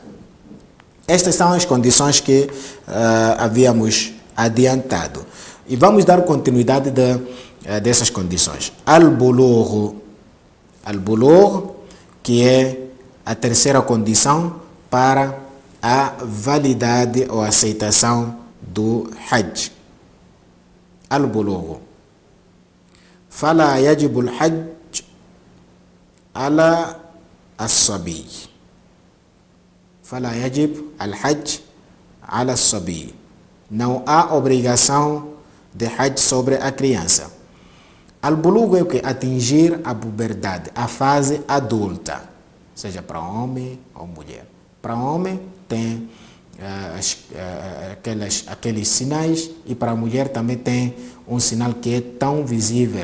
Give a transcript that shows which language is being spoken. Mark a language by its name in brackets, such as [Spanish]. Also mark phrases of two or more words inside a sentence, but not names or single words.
[Portuguese] Estas são as condições que havíamos adiantado. E vamos dar continuidade dessas condições. Al-bulugh, que é a terceira condição para a validade ou aceitação do Hajj. Al-bulugh. [Arabic] Fala yajibu al-Hajj ala as-sabi. Fala yajib al-Hajj ala as-sabi. [Portuguese] Não há obrigação de Hajj sobre a criança. Al-bulugh é o que? Atingir a puberdade, a fase adulta, seja para homem ou mulher. Para homem tem aqueles sinais, e para a mulher também tem um sinal que é tão visível.